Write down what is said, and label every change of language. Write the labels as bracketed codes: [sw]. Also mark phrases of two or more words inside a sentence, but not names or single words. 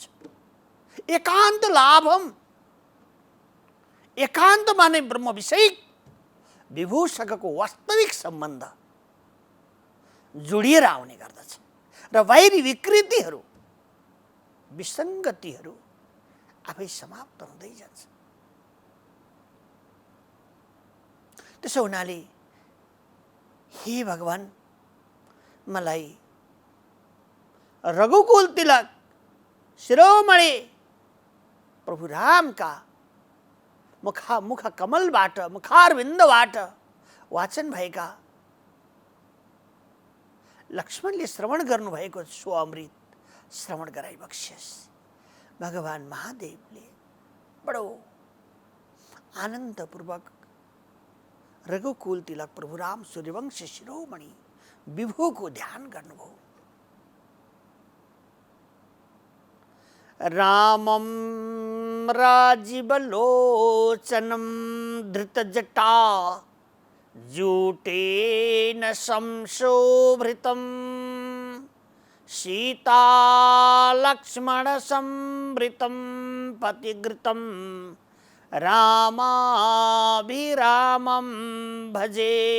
[sa] एकान्त लाभम, [ne] एकान्तमा नै ब्रह्म विषय विभूसँगको वास्तविक सम्बन्ध जोडिएर आउने गर्दछ र बाहिरी विकृतिहरू विसङ्गतिहरू आफै समाप्त हुँदै जान्छ। त्यसो हुनाले हे भगवान, मलाई रघुकुल तिलक शिरोमणि प्रभु रामका मुख कमलबाट, मुखारविन्दबाट वाचन भएका लक्ष्मणले श्रवण गर्नुभएको सो अमृत श्रवण गराइबक्सियोस्। भगवान महादेवले बडो आनन्दपूर्वक रघुकुल तिलक प्रभु राम सूर्यवंशी शिरोमणि विभुको ध्यान गर्नुभयो। [sa] रामं राजीवलोचनं धृतजटा जूटेन संशोभितं सीतालक्ष्मणसंवृतं पतिघृतं रामाभिरामं भजे।